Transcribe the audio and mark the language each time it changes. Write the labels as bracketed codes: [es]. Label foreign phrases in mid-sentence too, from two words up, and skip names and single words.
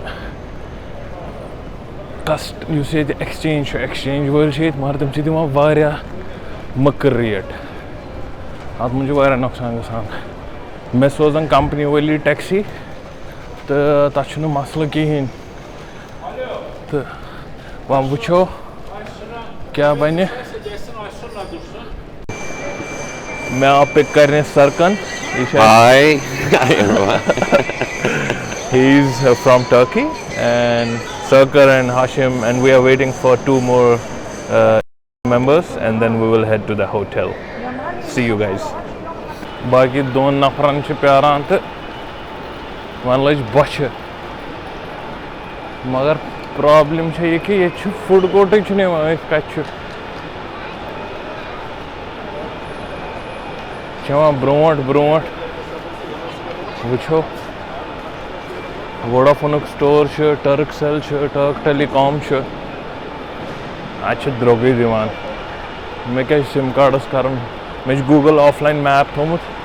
[ks] یُس ییٚتہِ ایٚکسچینٛج چھُ ایٚکسچینٛج وٲلۍ چھِ ییٚتہِ مگر تِم چھِ دِوان واریاہ مٔکٕر ریٹ اَتھ منٛز چھُ واریاہ نۄقصان گژھان مےٚ سوزان کَمپٔنی وٲلی ٹیکسی تہٕ تَتھ چھُنہٕ مَسلہٕ کِہیٖنۍ تہٕ وۄنۍ وٕچھو کیٛاہ بَنہِ مےٚ آو پِک کَرنہِ سَرکَن یہِ چھِ [en] he is from Turkey and Sarkar and Hashim and we are waiting for 2 more members and then we will head to the hotel. See you guys. [ks] باقٕے 2 نَفرَن چھِ پیاران تہٕ وۄنۍ لٔج بۄچھِ مگر پرٛابلِم چھےٚ یہِ کہِ ییٚتہِ چھُ [en] food court [ks] چھُنہٕ یِوان أتھۍ کَتہِ چھُ یِوان برٛونٛٹھ وٕچھو ووڈافونُک سٹور چھُ ٹٔرٕک سٮ۪ل چھُ ٹٲرٕک ٹیلی کام چھُ اَتہِ چھِ درٛوٚگٕے دِوان مےٚ کیٛاہ چھُ [en] sim card [ks] کَرُن مےٚ چھُ گوٗگٕل [en] offline map [ks] تھوٚمُت